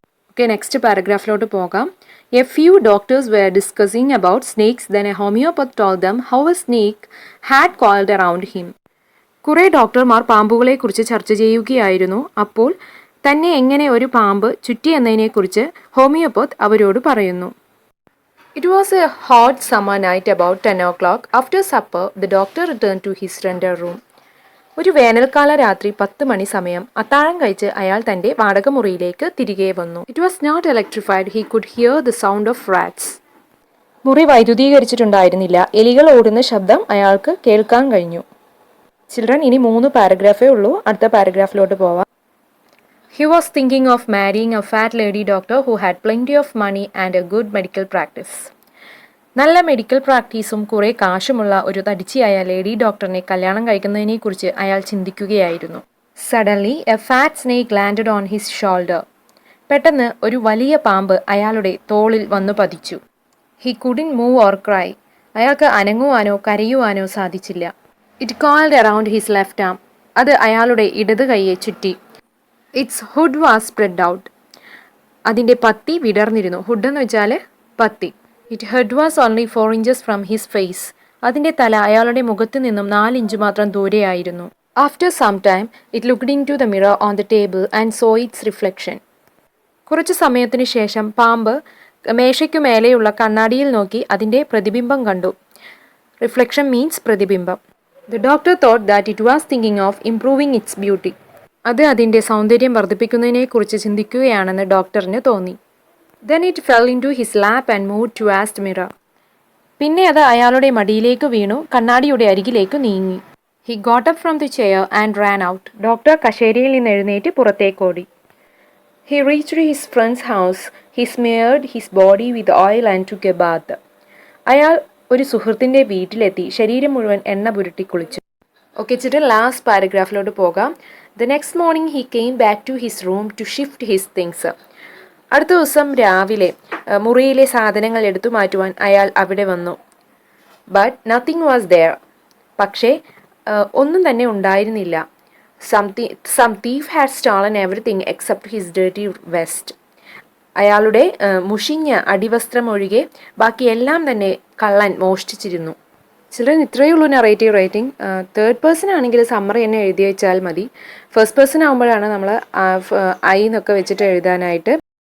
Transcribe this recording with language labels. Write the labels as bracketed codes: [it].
[ml] Okay, next പാരഗ്രാഫിലോട്ട് പോകാം. [en] A few doctors were discussing about snakes, then a homeopath told them how a snake had coiled around him. [ml] കുറേ ഡോക്ടർമാർ പാമ്പുകളെക്കുറിച്ച് ചർച്ച ചെയ്യുകയായിരുന്നു. അപ്പോൾ തന്നെ എങ്ങനെ ഒരു പാമ്പ് ചുറ്റി എന്നതിനെക്കുറിച്ച് ഹോമിയോപത്ത് അവരോട് പറയുന്നു. [en] It was a hot summer night about 10 o'clock. After supper, the doctor returned to his renter room. [ml] ഒരു വേനൽക്കാല രാത്രി 10 മണി സമയം അത്താഴം കഴിച്ച് അയാൾ തൻ്റെ വാടകമുറിയിലേക്ക് തിരികെ വന്നു. [en] It was not electrified. He could hear the sound of rats. [ml] മുറി വൈദ്യുതീകരിച്ചിട്ടുണ്ടായിരുന്നില്ല. എലികൾ ഓടുന്ന ശബ്ദം അയാൾക്ക് കേൾക്കാൻ കഴിഞ്ഞു. ചിൽഡ്രൻ, ഇനി 3 പാരഗ്രാഫേ ഉള്ളൂ. അടുത്ത പാരഗ്രാഫിലോട്ട് പോവാം. [en] He was thinking of marrying a fat lady doctor who had plenty of money and a good medical practice. [ml] നല്ല മെഡിക്കൽ പ്രാക്ടീസും കുറേ കാശുമുള്ള ഒരു തടിച്ചിയായ ലേഡി ഡോക്ടറിനെ കല്യാണം കഴിക്കുന്നതിനെക്കുറിച്ച് അയാൾ ചിന്തിക്കുകയായിരുന്നു. [en] Suddenly, a fat snake landed on his shoulder. [ml] പെട്ടെന്ന് ഒരു വലിയ പാമ്പ് അയാളുടെ തോളിൽ വന്നു പതിച്ചു. [en] He couldn't move or cry. [ml] അയാൾക്ക് അനങ്ങുവാനോ കരയുവാനോ സാധിച്ചില്ല. [en] It coiled around his left arm. [ml] അത് അയാളുടെ ഇടത് കൈയെ ചുറ്റി. [en] Its hood was spread out. [ml] അതിൻ്റെ പത്തി വിടർന്നിരുന്നു. ഹുഡ് എന്ന് വെച്ചാൽ പത്തി. [en] Its head was only 4 inches from his face. [ml] അതിൻ്റെ തല അയാളുടെ മുഖത്ത് നിന്നും 4 ഇഞ്ച് മാത്രം ദൂരെയായിരുന്നു. [en] After some time, it looked into the mirror on the table and saw its reflection. [ml] കുറച്ച് സമയത്തിന് ശേഷം പാമ്പ് മേശയ്ക്കു മേലെയുള്ള കണ്ണാടിയിൽ നോക്കി അതിൻ്റെ പ്രതിബിംബം കണ്ടു. [en] Reflection means പ്രതിബിംബം. The doctor thought that it was thinking of improving its beauty. [ml] അത് അതിൻ്റെ സൗന്ദര്യം വർദ്ധിപ്പിക്കുന്നതിനെക്കുറിച്ച് ചിന്തിക്കുകയാണെന്ന് ഡോക്ടറിന് തോന്നി. [en] Then it fell into his lap and moved towards the mirror. [ml] പിന്നെ അത് അയാളുടെ മടിയിലേക്ക് വീണു, കണ്ണാടിയുടെ അരികിലേക്ക് നീങ്ങി. [en] He got up from the chair and ran out. [ml] Doctor കസേരയിൽ നിന്ന് എഴുന്നേറ്റ് പുറത്തേക്കോടി. [en] He reached his friend's house. He smeared his body with oil and took a bath. [ml] അയാൾ ഒരു സുഹൃത്തിൻ്റെ വീട്ടിലെത്തി ശരീരം മുഴുവൻ എണ്ണ പുരട്ടി കുളിച്ചു. ഓക്കെ ചിട്ട് ലാസ്റ്റ് പാരഗ്രാഫിലോട്ട് പോകാം. [en] The next morning he came back to his room to shift his things. [ml] അടുത്ത ദിവസം രാവിലെ മുറിയിലെ സാധനങ്ങൾ എടുത്തു മാറ്റുവാൻ അയാൾ അവിടെ വന്നു. [en] But nothing was there. [ml] പക്ഷേ ഒന്നും തന്നെ ഉണ്ടായിരുന്നില്ല. [en] Some thief had stolen everything except his dirty vest. [ml] അയാളുടെ മുഷിഞ്ഞ അടിവസ്ത്രം ഒഴികെ ബാക്കിയെല്ലാം തന്നെ കള്ളൻ മോഷ്ടിച്ചിരുന്നു. ചിലർ ഇത്രയേ ഉള്ളൂ നറേറ്റീവ് റൈറ്റിംഗ്. തേർഡ് പേഴ്സൺ ആണെങ്കിൽ സമ്മറി തന്നെ എഴുതി വെച്ചാൽ മതി. ഫസ്റ്റ് പേഴ്സൺ ആകുമ്പോഴാണ് നമ്മൾ ഐ എന്നൊക്കെ വെച്ചിട്ട് എഴുതാനായിട്ട്.